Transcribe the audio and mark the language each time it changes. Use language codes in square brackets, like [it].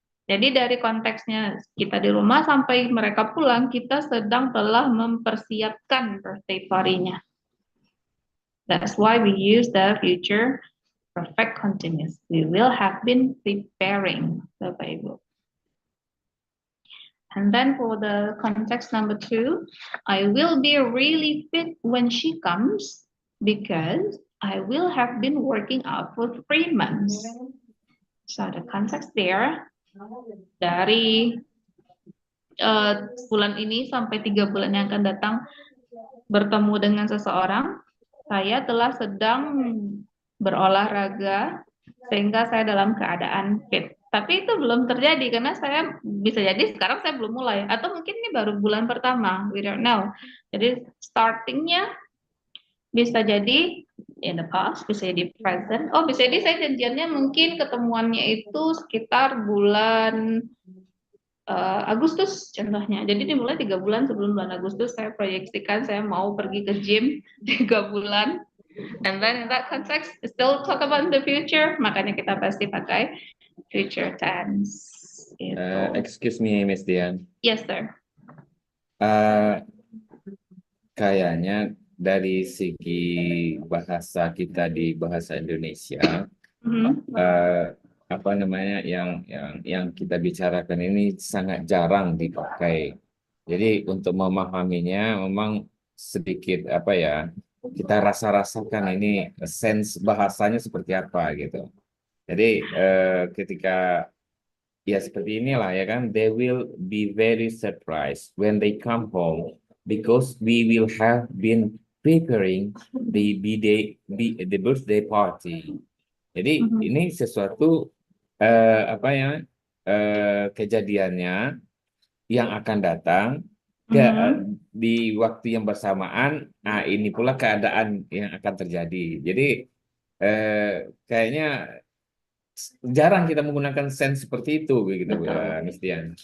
[id] Jadi dari konteksnya kita di rumah sampai mereka pulang, kita telah mempersiapkan birthday party-nya. [en] That's why we use the future perfect continuous. We will have been preparing, Bapak Ibu. And then for the context number 2, I will be really fit when she comes because I will have been working out for 3 months. So the context there, [id] dari bulan ini sampai 3 bulan yang akan datang bertemu dengan seseorang, saya telah sedang berolahraga sehingga saya dalam keadaan fit. Tapi itu belum terjadi karena saya bisa jadi sekarang saya belum mulai atau mungkin ini baru bulan pertama, [en] we don't know. [id] Jadi startingnya bisa jadi [en] in the past, [id] bisa di present. Oh, bisa di saya janjiannya mungkin ketemuannya itu sekitar bulan Agustus contohnya. Jadi dimulai 3 bulan sebelum bulan Agustus saya proyeksikan saya mau pergi ke gym 3 bulan. [en] And then in that context, still talk about the future. [id] Makanya kita pasti pakai future tense. Gitu. [en] Excuse me, Miss Dian. Yes, sir. [id] Kayaknya dari segi bahasa kita di bahasa Indonesia, apa namanya yang kita bicarakan ini sangat jarang dipakai. Jadi untuk memahaminya memang sedikit apa ya, kita rasa-rasakan ini sense bahasanya seperti apa gitu. Jadi ketika ya seperti inilah ya kan, [en] they will be very surprised when they come home because we will have been preparing the birthday party. [id] Jadi ini sesuatu apa ya kejadiannya yang akan datang di waktu yang bersamaan. Nah, ini pula keadaan yang akan terjadi. Jadi kayaknya jarang kita menggunakan sense seperti itu begitu, Miss Dian.